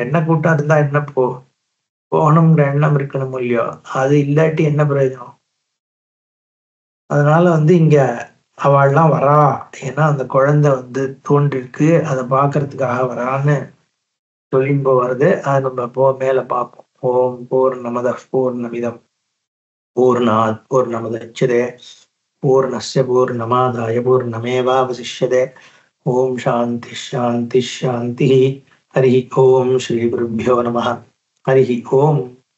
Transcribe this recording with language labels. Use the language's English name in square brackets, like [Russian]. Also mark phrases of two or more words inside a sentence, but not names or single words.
[Tamil] என்ன கூட்டம் இருந்தா என்ன போகணுங்கிற எண்ணம் இருக்கணும் இல்லையோ. அது இல்லாட்டி என்ன பிரயோஜனம். அதனால வந்து இங்க அவள்லாம் வரா, ஏன்னா அந்த குழந்தை வந்து தோன்றிருக்கு, அதை பாக்குறதுக்காக வரான்னு சொல்லிட்டு வருது. அது நம்ம மேல பார்ப்போம். [Sanskrit] ओम् पूर्णमदः पूर्णमिदं पूर्णात् पूर्णमुदच्यते पूर्णस्य पूर्णमादाय पूर्णमेवावशिष्यते. ओम् शान्ति शान्ति शान्ति. हरि ओम् श्री गुरुभ्यो नमः. हरि ओम्.